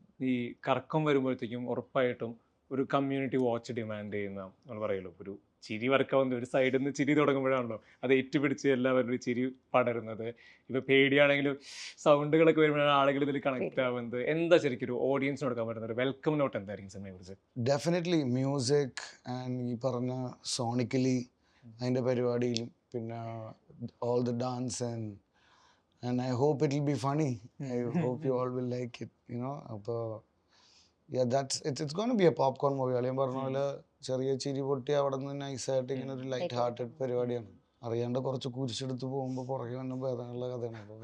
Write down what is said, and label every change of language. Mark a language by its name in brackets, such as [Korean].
[Malayalam] ഈ കറക്കം വരുമ്പോഴത്തേക്കും ഉറപ്പായിട്ടും ഒരു കമ്മ്യൂണിറ്റി വാച്ച് ഡിമാൻഡ് ചെയ്യുന്ന നമ്മൾ പറയുമല്ലോ, ഒരു ചിരി വർക്കാവുന്ന ഒരു സൈഡിൽ നിന്ന് ചിരി തുടങ്ങുമ്പോഴാണല്ലോ അത് ഏറ്റുപിടിച്ച് എല്ലാവരും ചിരി പടരുന്നത്. ഇപ്പൊ പേടിയാണെങ്കിലും സൗണ്ടുകളൊക്കെ വരുമ്പോഴാണ് ആളുകൾ ഇതിൽ കണക്ട് ആവുന്നത്. എന്താ ശരിക്കും ഒരു ഓഡിയൻസിന് കൊടുക്കാൻ പറ്റുന്ന ഒരു വെൽക്കം നോട്ട് എന്തായിരിക്കും സിനിമയെ കുറിച്ച്? [English] definitely music and [Malayalam] ഈ പറഞ്ഞ സോണിക്കലി അതിൻ്റെ പരിപാടിയിലും പിന്നെ [English] all the dance and I hope it will be funny. I hope you all will like it, you know. അപ്പോൾ yeah, it's going to be a popcorn movie. [Malayalam] അളിയൻ പറഞ്ഞ പോലെ ചെറിയ ചിരി പൊട്ടി അവിടെ നിന്ന് നൈസായിട്ട് ഇങ്ങനെ ഒരു ലൈറ്റ് ഹാർട്ടഡ് പരിപാടിയാണ്. അറിയാണ്ട് കുറച്ച് കുരിശെടുത്ത് പോകുമ്പോൾ പുറകെ വന്ന ഭേദങ്ങളുള്ള കഥയാണ്.